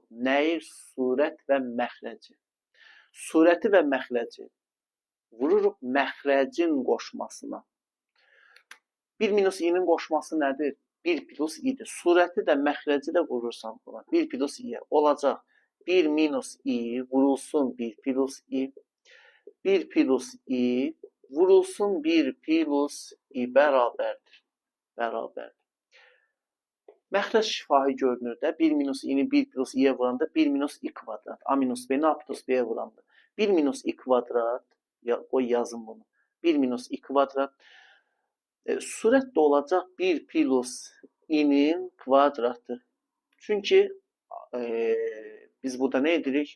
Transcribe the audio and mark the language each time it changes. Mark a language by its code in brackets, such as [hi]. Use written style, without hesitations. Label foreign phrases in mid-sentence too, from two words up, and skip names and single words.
[az] Nəyi? Surət və məxrəci. Surəti və məxrəci vururuq məxrəcin qoşmasına. 1 minus i-nin qoşması nədir? 1 plus i-dir. Surəti də məxrəci də vurursan buna. 1 plus i-yə olacaq. 1 minus i vurulsun 1 plus i. 1 plus i vurulsun 1 plus i bərabərdir. Bərabərdir. Məxrəc şifahi görünür də. 1 minus i-ni 1 plus i-yə vuranda 1 minus i kvadrat. A minus b-ni a plus b-yə vuranda. 1 minus i kvadrat. Qoy yazın bunu. 1 minus i kvadrat. Surət də olacaq 1 plus i-nin kvadratı. Çünki biz burada nə edirik?